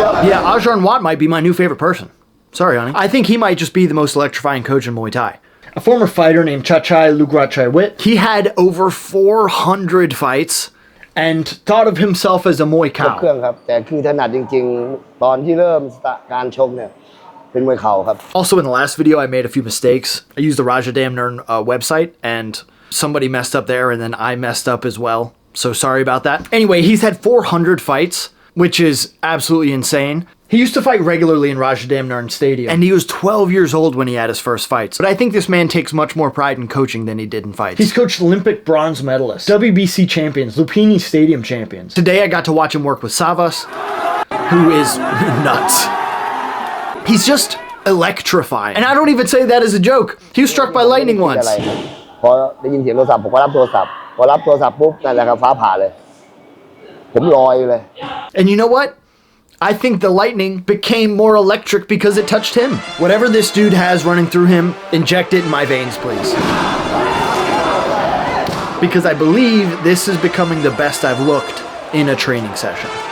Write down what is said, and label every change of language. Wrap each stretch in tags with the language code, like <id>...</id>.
<en>Yeah, Ajahn Watt might be my new favorite person. Sorry, honey. I think he might just be the most electrifying coach in Muay Thai. A former fighter named Chachai Lugratchai Wit. He had over 400 fights and thought of himself as a Muay cow.</en> <th>เครื่องครับแต่คือถนัดจริงๆตอนที่เริ่มการชกเนี่ยเป็นมวยเข่าครับ</th> <en>Also, in the last video, I made a few mistakes. I used the Rajadamnern website, and somebody messed up there, and then I messed up as well. So sorry about that. Anyway, he's had 400 fights, which is absolutely insane. He used to fight regularly in Rajadamnern Stadium, and he was 12 years old when he had his first fights. But I think this man takes much more pride in coaching than he did in fights. He's coached Olympic bronze medalists, WBC champions, Lupini Stadium champions. Today I got to watch him work with Savas, who is nuts. He's just electrifying. And I don't even say that as a joke. He was struck by lightning once.</en> <th>พอได้ยินเสียงโทรศัพท์ผมก็รับโทรศัพท์พอรับโทรศัพท์ปุ๊บนั่นแหละครับฟ้าผ่าเลยผมลอยเลย</th> <en>And you know what? I think the lightning became more electric because it touched him. Whatever this dude has running through him, inject it in my veins, please. Because I believe this is becoming the best I've looked in a training session.</en>